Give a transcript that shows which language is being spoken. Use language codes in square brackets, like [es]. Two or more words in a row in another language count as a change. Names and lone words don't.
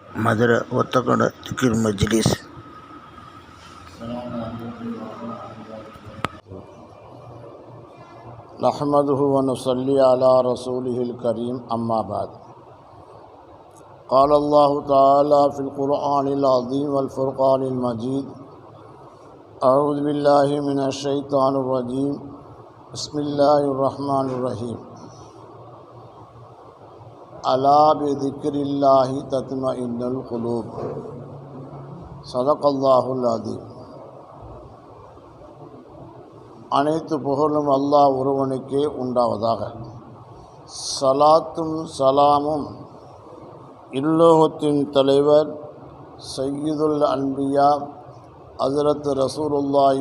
[ta] மதுரை ஒத்தக்கடை திக்ர் மஜ்லிஸ். [ar] نحمده ونصلي على رسوله الكريم أما بعد. قال الله تعالى في القرآن العظيم والفرقان المجيد: أعوذ بالله من الشيطان الرجيم. بسم الله الرحمن الرحيم. ألا بذكر الله تطمئن القلوب. صدق الله العظيم. [ta] அனைத்து புகழும் அல்லாஹ் ஒருவனுக்கே உண்டாவதாக. சலாத்தும் சலாமும் இல்லோகத்தின் தலைவர் [ar] سيد الأنبياء [ta] ஹஜ்ரத் ரசூலுல்லாஹி